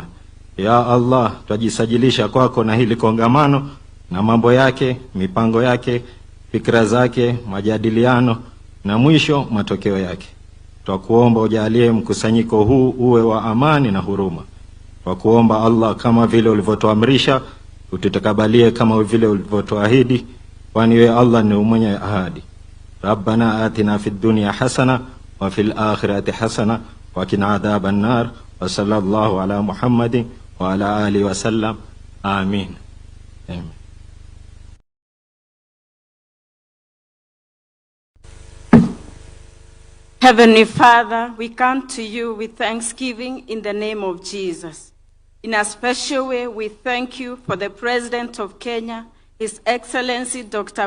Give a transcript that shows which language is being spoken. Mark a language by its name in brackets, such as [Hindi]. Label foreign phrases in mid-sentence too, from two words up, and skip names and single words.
[Arabic] يا الله, [Swahili] twajisajilisha kwako na hili kongamano na mambo yake, mipango yake, fikra zake, majadiliano na mwisho matokeo yake. Twakuomba ujalie mkusanyiko huu uwe wa amani na huruma. Twakuomba Allah, kama vile ulivyotuamrisha, ututakabalie kama vile ulivyotuahidi, kwani wewe Allah ni mwenye ahadi. [Arabic] ربنا آتنا في الدنيا حسنة وفي الآخرة حسنة وقنا عذاب النار. وصلى الله على محمد وعلى آله وسلم. Amin. [English] Amen. Heavenly Father, we come to you with thanksgiving in the name of Jesus. In a special way, we thank you for the President of Kenya, His Excellency Dr.